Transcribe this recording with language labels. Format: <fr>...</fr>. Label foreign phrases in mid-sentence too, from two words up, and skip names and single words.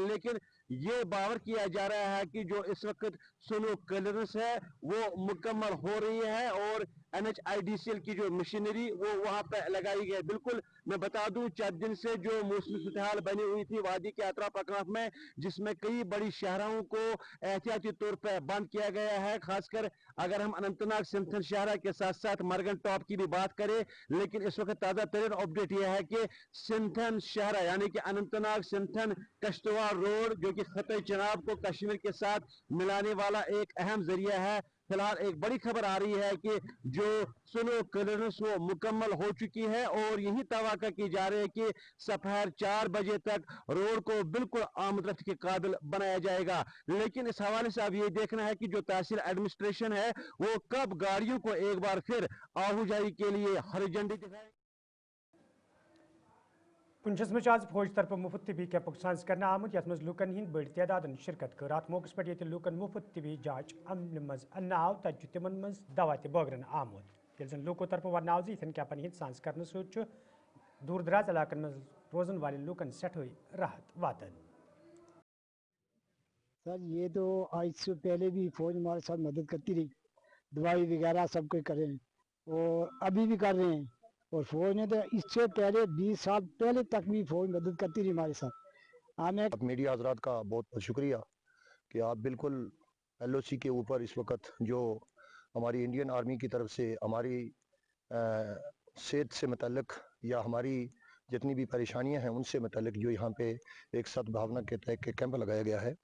<ur>لیکن یہ باور کیا جا رہا ہے کہ جو اس وقت</ur> <en>snow clearance</en> <ur>ہے وہ مکمل ہو رہی ہے اور NHIDCL کی جو مشینری وہ وہاں پہ لگائی گئی. بالکل میں بتا دوں چند دن سے جو موسمی صورتحال بنی ہوئی تھی وادی کے اطراف اکناف میں جس میں کئی بڑی شہروں کو احتیاطی طور پہ بند کیا گیا ہے. خاص کر اگر ہم اننت ناگ سنتھن شہرہ کے ساتھ ساتھ مرگن ٹاپ کی بھی بات کریں لیکن اس وقت تازہ ترین اپڈیٹ یہ ہے کہ سنتھن شہرہ یعنی کہ اننت ناگ سنتھن کشتواڑ روڈ جو کہ خطہ چناب کو کشمیر کے ساتھ ملانے والا ایک اہم ذریعہ ہے. فی الحال ایک بڑی خبر آ رہی ہے کہ جو</ur> <en>snow clearance</en> <ur>وہ مکمل ہو چکی ہے اور یہی توقع کی جا رہی ہے کہ سپہر 4 بجے تک روڈ کو بالکل آمد رفت کے قابل بنایا جائے گا. لیکن اس حوالے سے اب یہ دیکھنا ہے کہ جو تحصیل ایڈمنسٹریشن ہے وہ کب گاڑیوں کو ایک بار پھر آہوجائی کے لیے ہری جھنڈی دکھائے.</ur> <ks>پنچس میں آج فوج طرف مفت طبی کیمپک سانز کرنے آمت یت مز لوکن ہند بڑ تعداد شرکت کر. ات موقع پہ یہ لوکن مفت طبی جانچ عمل مز ان آو تت تمن مز دوا تہ بٲگرن آمت یل زن لوکو طرف ون آو یتھن کیمپن ہند سانز کرنے ست دور دراز علاقن مز روزن والن لوکن سٹھائی راحت واتن.</ks> <ur>سر یہ تو آج سے پہلے بھی فوج ہمارے ساتھ مدد کرتی رہی دوائی وغیرہ سب کچھ کرے اور ابھی بھی کر رہے ہیں اور فوج نے تو اس سے پہلے 20 سال پہلے تک بھی فوج مدد کرتی رہی ہمارے ساتھ. ہمیں میڈیا حضرات کا بہت بہت شکریہ کہ آپ بالکل LOC کے اوپر اس وقت جو ہماری</ur> <en>Indian Army</en> <ur>کی طرف سے ہماری صحت سے متعلق یا ہماری جتنی بھی پریشانیاں ہیں ان سے متعلق جو یہاں پہ ایک سدبھاونا کے تحت کیمپ لگایا گیا ہے.</ur>